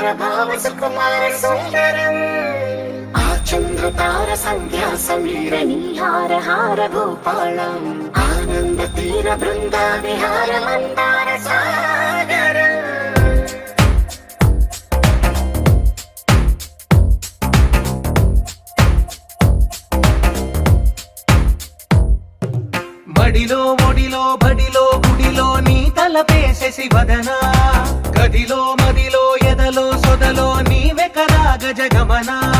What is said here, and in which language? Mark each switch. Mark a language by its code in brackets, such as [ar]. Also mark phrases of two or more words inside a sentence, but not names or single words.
[sa] भाव सुकुमार सुन्दरम् आचन्द्रतार सन्ध्या समीर नीहार हार भूपालम् आनन्द तीर बृन्दा विहार मन्दार सागरम्. [te] మడిలో ఒడిలో బడిలో గుడిలో నీ తలపేసేసి వదనా, గదిలో మదిలో ఎదలో సొదలో నీవే కదా గజగమనా.